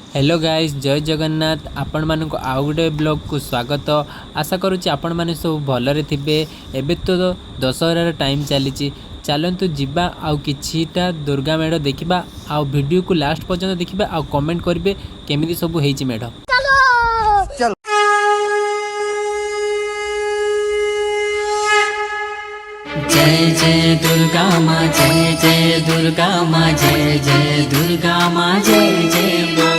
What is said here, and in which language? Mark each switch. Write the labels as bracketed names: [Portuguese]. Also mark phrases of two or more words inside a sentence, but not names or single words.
[English] Hello guys, [Odia] ଜୟ ଜଗନ୍ନାଥ। ଆପଣ ମାନଙ୍କ ଆଉ ଗୋଟେ ବ୍ଲଗ କୁ ସ୍ୱାଗତ। ଆଶା କରୁଛି ଆପଣ ମାନେ ସବୁ ଭଲରେ ଥିବେ। ଏବେ ତ ଦଶହରାର ଟାଇମ ଚାଲି, ଚାଲନ୍ତୁ ଯିବା ଆଉ କିଛିଟା ଦୁର୍ଗା ମେଢ଼ ଦେଖା, ଆଉ ଭିଡିଓ କୁ ଲାଷ୍ଟ ପର୍ଯ୍ୟନ୍ତ ଦେଖା, ଆଉ କମେଣ୍ଟ କରେଙ୍ଗେ କେମିତି ସବୁ ହୋଇଛି ମେଢ଼। ଜୟ ଜୟ ଦୁର୍ଗା ମାଁ, ଜୟ ଜୟ ଦୁର୍ଗା ମାଁ, ଜୟ ଜୟ ଦୁର୍ଗା ମାଁ, ଜୟ ଜୟ ମାଁ।